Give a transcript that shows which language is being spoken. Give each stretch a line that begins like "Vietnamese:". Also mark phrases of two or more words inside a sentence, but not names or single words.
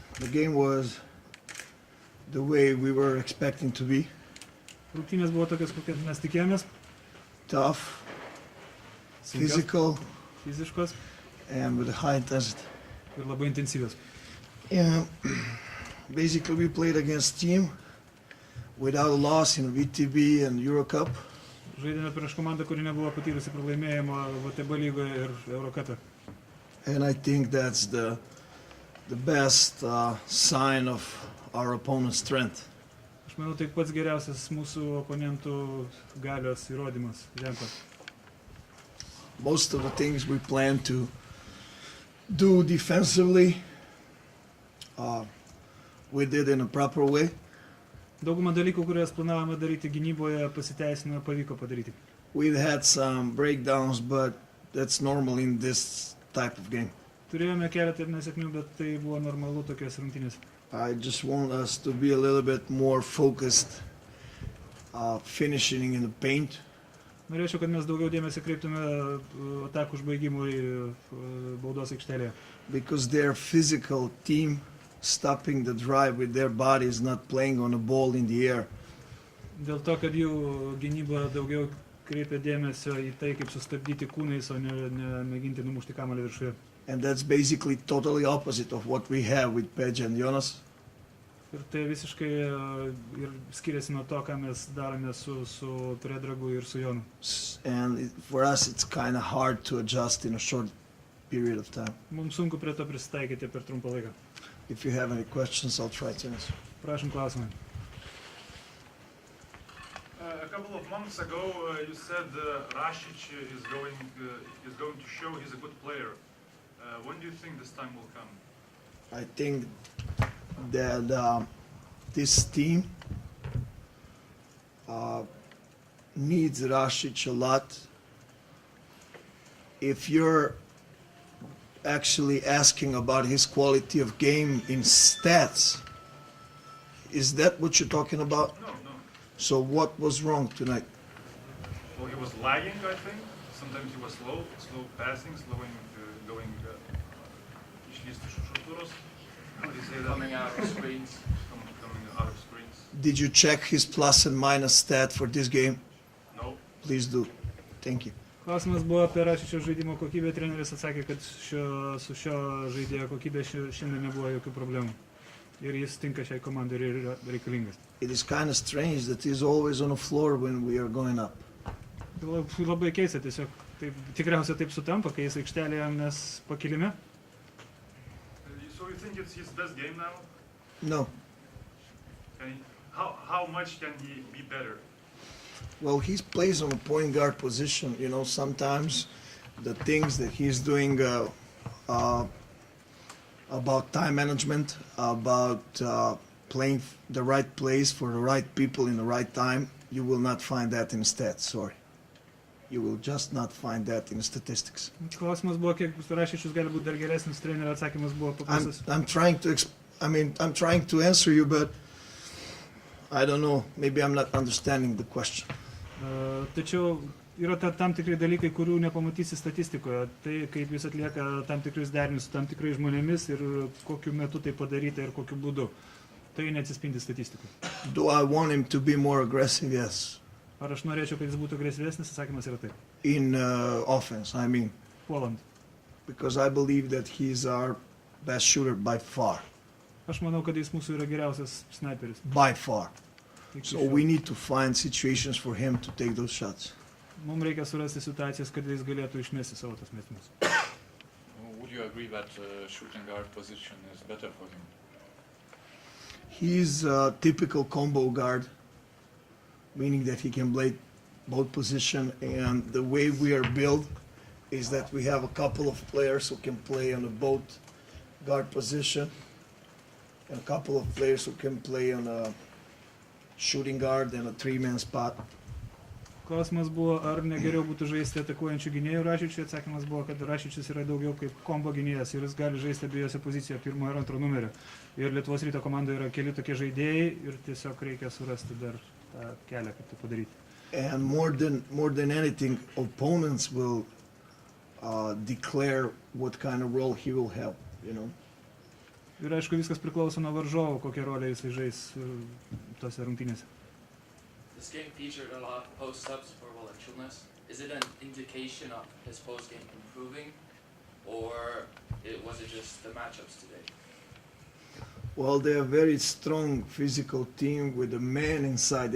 English: game was the way we were expecting to be.
Lithuanian: Rungtynės buvo tokios, kokias mes tikėjomės.
English: Tough, physical,
Lithuanian: fiziškos
English: and with a high intensity.
Lithuanian: ir labai intensyvios.
English: And basically we played against team without a loss in VTB and Euro Cup.
Lithuanian: Žaidėme prieš komandą, kuri nebuvo patyrusi pralaimėjimo VTB lygoje ir Eurocupe.
English: And I think that's the best sign of our opponent's strength.
Lithuanian: Aš manau, tai pats geriausias mūsų oponentų galios įrodymas, ženklas.
English: Most of the things we plan to do defensively, we did in a proper way.
Lithuanian: Daugumą dalykų, kurias planavome daryti gynyboje, pasiteisino, pavyko padaryti.
English: We had some breakdowns, but that's normal in this type of game.
Lithuanian: Turėjome keletą nesėkmių, bet tai buvo normalu tokios rungtynės.
English: I just want us to be a little bit more focused, finishing in the paint.
Lithuanian: Norėčiau, kad mes daugiau dėmesio kreiptume atakų užbaigimui baudos aikštelėje.
English: Because their physical team stopping the drive with their bodies, not playing on a ball in the air.
Lithuanian: Dėl to, kad jų gynyba daugiau kreipia dėmesio į tai, kaip sustabdyti kūnais, o ne mėginti numušti kamuolį viršuje.
English: And that's basically totally opposite of what we have with Pradžia and Jonas.
Lithuanian: Ir tai visiškai ir skiriasi nuo to, ką mes darome su Predragu ir su Jonu.
English: And for us it's kind of hard to adjust in a short period of time.
Lithuanian: Mums sunku prie to prisitaikyti per trumpą laiką.
English: If you have any questions, I'll try to answer.
Lithuanian: Prašom klausimą.
English: A couple of months ago, you said Rasic is going to show he's a good player. When do you think this time will come? I think that this team needs Rasic a lot. If you're actually asking about his quality of game in stats, is that what you're talking about? No. So what was wrong tonight? Well, he was lagging, I think. Sometimes he was slow passing, going
Lithuanian: išlysti iš šutūros.
English: Coming out of screens. Did you check his plus and minus stat for this game? No. Please do. Thank you.
Lithuanian: Klausimas buvo apie Rasičio žaidimo kokybę. Treneris atsakė, kad su šio žaidėjo kokybė šiandien nebuvo jokių problemų. Ir jis tinka šiai komandai ir yra reikalingas.
English: It is kind of strange that he's always on the floor when we are going up.
Lithuanian: Labai keista, tiesiog tikriausiai taip sutampa, kai jis aikštelėje, mes pakilime.
English: So you think it's his best game now? No. How much can he be better? Well, he plays on a point guard position. You know, sometimes the things that he's doing about time management, about playing the right place for the right people in the right time, you will not find that in stats, sorry. You will just not find that in statistics.
Lithuanian: Klausimas buvo, kiek Rasičius gali būti dar geresnis, trenerio atsakymas buvo paprastas.
English: I'm trying to answer you, but I don't know, maybe I'm not understanding the question.
Lithuanian: Tačiau yra tam tikrai dalykai, kurių nepamatysi statistikoje. Tai kaip jis atlieka tam tikrus derinius su tam tikrais žmonėmis ir kokiu metu tai padaryta ir kokiu būdu. Tai neatsispindi statistikoje.
English: Do I want him to be more aggressive? Yes.
Lithuanian: Ar aš norėčiau, kad jis būtų agresyvesnis? Atsakymas yra taip.
English: In offense, I mean.
Lithuanian: Puolant.
English: Because I believe that he's our best shooter by far.
Lithuanian: Aš manau, kad jis mūsų yra geriausias sniperis.
English: By far. So we need to find situations for him to take those shots.
Lithuanian: Mums reikia surasti situacijas, kad jis galėtų išmesti savo tas metimus.
English: Would you agree that shooting guard position is better for him? He's a typical combo guard, meaning that he can play both positions. And the way we are built is that we have a couple of players who can play on a both guard position, and a couple of players who can play on a shooting guard and a three-man spot.
Lithuanian: Klausimas buvo, ar negeriau būtų žaisti atakuojančių gynėjų Rasičiui. Atsakymas buvo, kad Rasičius yra daugiau kaip kombo gynėjas ir jis gali žaisti abiejose pozicijoje, pirmo ir antro numerio. Ir Lietuvos Ryto komandoje yra keli tokie žaidėjai ir tiesiog reikia surasti dar tą kelią, kaip tai padaryti.
English: And more than anything, opponents will declare what kind of role he will have, you know.
Lithuanian: Ir aišku, viskas priklauso nuo varžovo, kokią rolę jisai žais tose rungtynėse.
English: This game featured a lot of post-ups for Valančiūnas. Is it an indication of his post-game improving, or was it just the matchups today? Well, they're a very strong physical team with a man inside.